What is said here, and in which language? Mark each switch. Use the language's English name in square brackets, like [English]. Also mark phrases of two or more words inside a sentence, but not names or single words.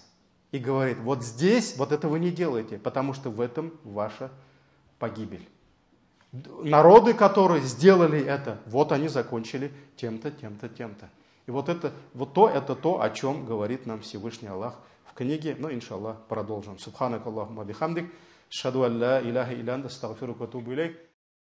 [Russian] И говорит: вот здесь вот этого не делайте, потому что в этом ваша погибель. Народы, которые сделали это, вот они закончили тем-то, тем-то, тем-то. И это то, о чем говорит нам Всевышний Аллах в книге. Ну, иншаллах, продолжим. [Arabic] سبحانك اللهم وبحمدك أشهد أن لا إله إلا أنت أستغفرك وأتوب إليك.